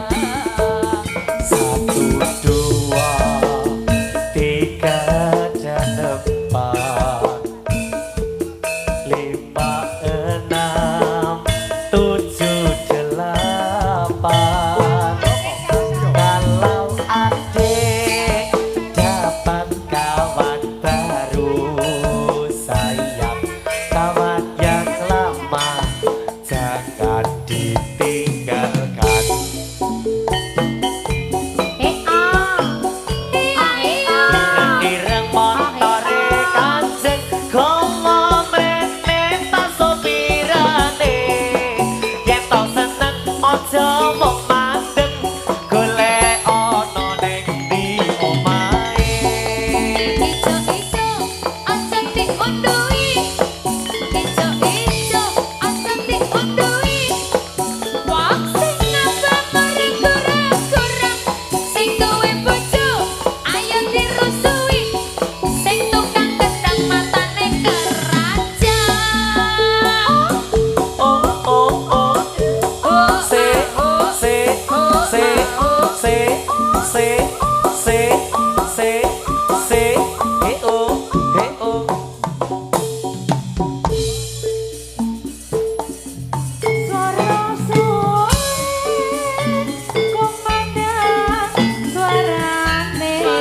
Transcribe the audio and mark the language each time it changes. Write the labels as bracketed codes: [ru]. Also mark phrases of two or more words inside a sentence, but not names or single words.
[id] satu dua tiga dan empat lima enam tujuh delapan kalau adik dapat kawan baru sayang kawan yang lama jangan ditinggalkan [jv] ireng motore kanjeng komo mlemet sopirane yen to seneng aja mung mandeng golek ana ning ndi omahe ijo-ijo aja diundui ijo-ijo aja diundui wong sing ngapa mari kurang-kurang sing duwe bojo ayo dirusui sing tukang gedang matane keraja oh oh oh se se se se se se se se he oh suara suwe kumandang suarane